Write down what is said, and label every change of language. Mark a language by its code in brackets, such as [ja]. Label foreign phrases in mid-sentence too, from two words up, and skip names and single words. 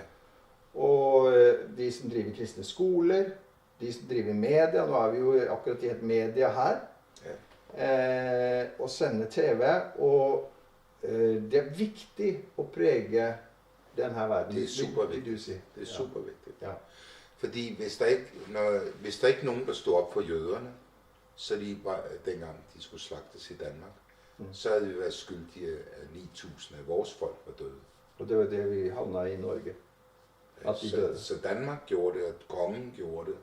[no] Og de som driver kristne skoler, de som driver media, nå er vi jo akkurat i et media her, og sender TV, og det er viktig å prege denne verden. [da] Det er supervigtigt. Det er supervigtigt. Ja. Fordi hvis der ikke nogen, der stod op for jøderne, så dengang de skulle slagtes i Danmark, så havde vi været skyldige af 9.000 af vores folk var døde. Og det var det, vi havnede i Norge. Så Danmark gjorde det, og kongen gjorde det.